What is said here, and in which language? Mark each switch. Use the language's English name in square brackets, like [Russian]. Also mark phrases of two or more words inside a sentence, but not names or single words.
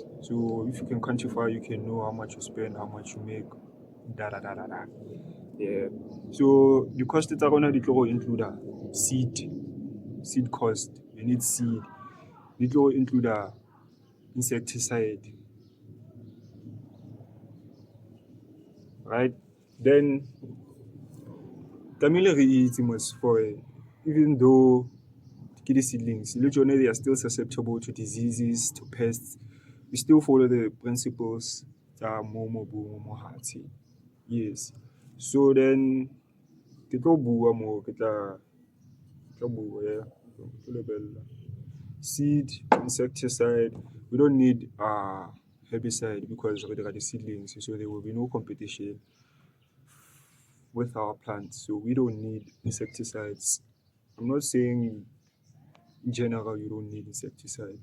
[English] So if you can quantify, you can know how much you spend, how much you make, yeah. So the cost are gonna include a seed cost. You need seed. It will include a insecticide, right? Then [Tswana] tlamehile re itse mos [English] for even though ke seedlings, they are still susceptible to diseases, to pests, we still follow the principles [Tswana] tsa mo hati. [English] Yes. So then [Tswana] ke tlo bua mo ke tla bua yeah. [English] Seed, insecticide, we don't need herbicide because we are the seedlings, so there will be no competition with our plants. So we don't need insecticides. I'm not saying in general you don't need insecticide.